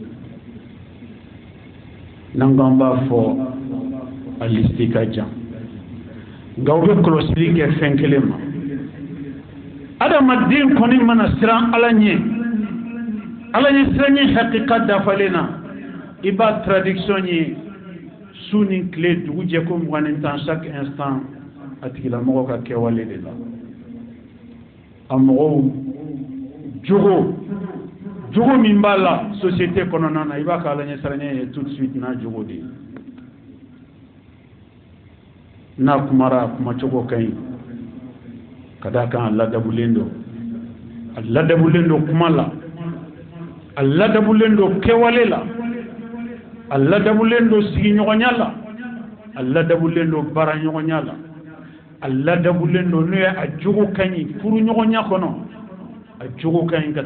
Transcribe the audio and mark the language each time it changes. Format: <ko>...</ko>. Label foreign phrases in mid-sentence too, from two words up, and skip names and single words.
<bm>n'an k'an b'a fɔ a listi ka jan nka u bɛ kɔlɔsili kɛ fɛn kelen ma adamaden kɔni mana siran ala ɲɛ siranɲɛ hakika dafalen na i b'a traduction ye su ni tile dugu jɛ ko 20</bm> <fr>chaque instant</fr> <bm>a tigilamɔgɔ ka kɛwale de la a mɔgɔw jogo min b'a la société kɔnɔna na i b'a ka ala ɲɛ siranɲɛ ye</bm> <fr>tout de suite</fr> <bm>n'a jogo de n'a kumara kuma cogo ka ɲi ka d'a kan a ladabulen don kuma la a ladabulen don kɛwale la a ladabulen don sigiɲɔgɔnya la a ladabulen don baaraɲɔgɔnya la a ladabulen don n'o ye a jogo ka ɲi furuɲɔgɔnya kɔnɔ a jogo ka ɲi ka</bm>